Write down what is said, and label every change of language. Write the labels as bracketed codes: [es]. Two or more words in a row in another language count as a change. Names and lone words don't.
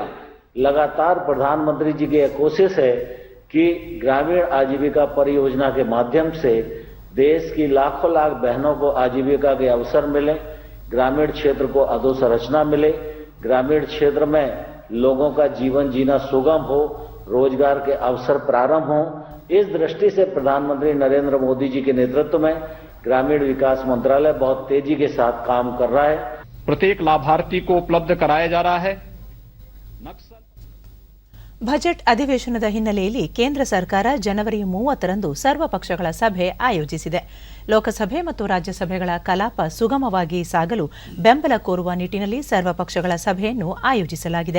[hi] लगातार प्रधानमंत्री जी की यह कोशिश है कि ग्रामीण आजीविका परियोजना के माध्यम से देश की लाखों लाख बहनों को आजीविका के अवसर मिले, ग्रामीण क्षेत्र को अधोसंरचना मिले, ग्रामीण क्षेत्र में लोगों का जीवन जीना सुगम हो, रोजगार के अवसर प्रारंभ हो। इस दृष्टि से प्रधानमंत्री नरेंद्र मोदी जी के नेतृत्व में ग्रामीण विकास मंत्रालय बहुत तेजी के साथ काम कर रहा है। प्रत्येक लाभार्थी को उपलब्ध कराया जा रहा है। [kn] ಬಜೆಟ್ ಅಧಿವೇಶನದ ಹಿನ್ನೆಲೆಯಲ್ಲಿ ಕೇಂದ್ರ ಸರ್ಕಾರ ಜನವರಿ 30ರಂದು ಸರ್ವಪಕ್ಷಗಳ ಸಭೆ ಆಯೋಜಿಸಿದೆ. ಲೋಕಸಭೆ ಮತ್ತು ರಾಜ್ಯಸಭೆಗಳ ಕಲಾಪ ಸುಗಮವಾಗಿ ಸಾಗಲು ಬೆಂಬಲ ಕೋರುವ ನಿಟ್ಟಿನಲ್ಲಿ ಸರ್ವಪಕ್ಷಗಳ ಸಭೆಯನ್ನು ಆಯೋಜಿಸಲಾಗಿದೆ.